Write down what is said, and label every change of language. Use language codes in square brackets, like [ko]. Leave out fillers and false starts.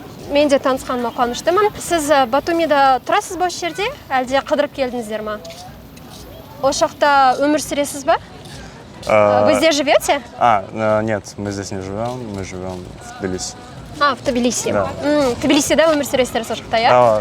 [kk] Мен де танысқаныма қуаныштымын. Сіз Батумида тұрасыз ба осы жерде? Әлде қыдырып келдіңіздер ма? Осы жақта өмір сүресіз ба? [ru] Вы здесь живете? Нет, мы здесь не живем, мы живем в Тбилиси. В Тбилиси. Да. [kk] Тбилисида өмір сүресіздер сол жақта, иә?